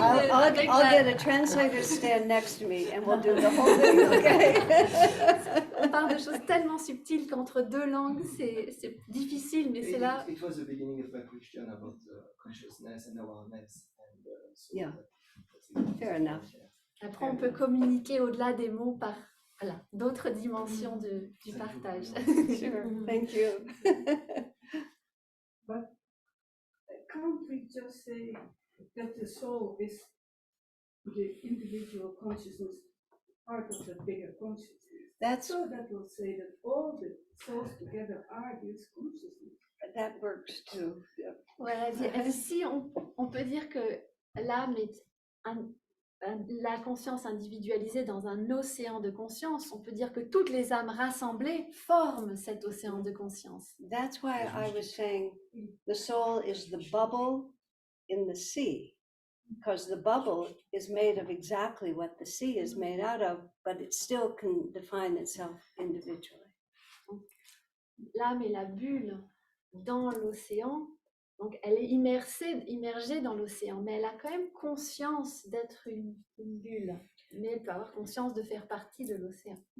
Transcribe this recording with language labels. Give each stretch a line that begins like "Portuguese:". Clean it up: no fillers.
English: I'll get a translator to stand next to me and we'll do the whole thing, okay?
French: On parle de choses tellement subtiles qu'entre deux langues, c'est difficile, mais c'est là.
English: It was the beginning of my question about consciousness and awareness. And, so Yeah. that's Fair enough.
French: Après, on peut communiquer au-delà des mots par d'autres dimensions du partage.
English: Sure, thank you. But can't we just say that the soul is the individual consciousness, part of the bigger consciousness? That's So that will say that all the souls together are this consciousness. that works too. Yeah.
French: Voilà, elle dit, si on peut dire que l'âme est la conscience individualisée dans un océan de conscience, on peut dire que toutes les âmes rassemblées forment cet océan de conscience.
English: That's why I was saying the soul is the bubble in the sea, because the bubble is made of exactly what the sea is made out of, but it still can define itself individually.
French: L'âme est la bulle dans l'océan, donc elle est immergée dans l'océan, mais elle a quand même conscience d'être une bulle, mais elle peut avoir conscience de faire partie de l'océan.